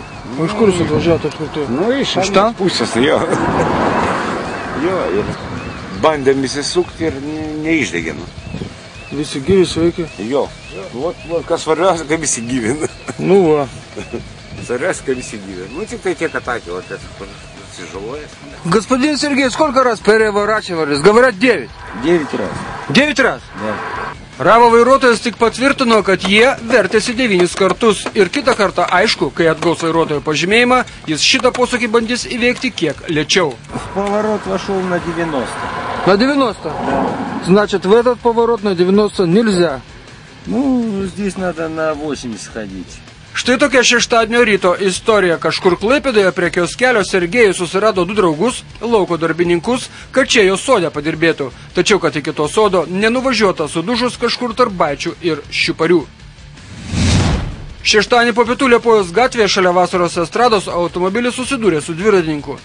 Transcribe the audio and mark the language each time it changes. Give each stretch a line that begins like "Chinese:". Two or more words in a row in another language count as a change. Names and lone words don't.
Lithuanian: O iš kur jūs atvažiavote apskritai? Nu, iš ten pusės, jo. Jo, ir bandėm įsisukti ir neišdegėm. Visi gyvi sveiki? Jo. Kas svarbiausia, kad visi gyvi. Ну, va. Svarbiausia, kad visi gyvi.
Russian: Ну,
Lithuanian: tik tai tiek
Russian: атаки, вот это, тяжелое. Господин Сергей, сколько раз переворачивались? Говорят, 9. 9 раз. 9 раз? Да.
Lithuanian: Ravo vairuotojas tik patvirtino, kad jie vertėsi 9 kartus. Ir kitą kartą, aišku, kai atgaus vairuotojo pažymėjimą, jis šitą posūkį bandys įveikti kiek lėčiau.
Russian: В поворот вошел на 90. На 90? Да. Значит, в этот поворот на 90 нельзя. Ну, здесь надо на 80 ходить.
Lithuanian: Štai tokia šeštadienio ryto istorija. Kažkur Klaipėdoje prie kioskelio Sergejus susirado 2 draugus, lauko darbininkus, kad čia jo sode padirbėtų. Tačiau, kad iki to sodo nenuvažiuota sudužus kažkur tarp Baičių ir Šiuparių. Šeštadienį po pietų Liepojos gatvėje šalia Vasaros estrados automobilis susidūrė su dviratininku.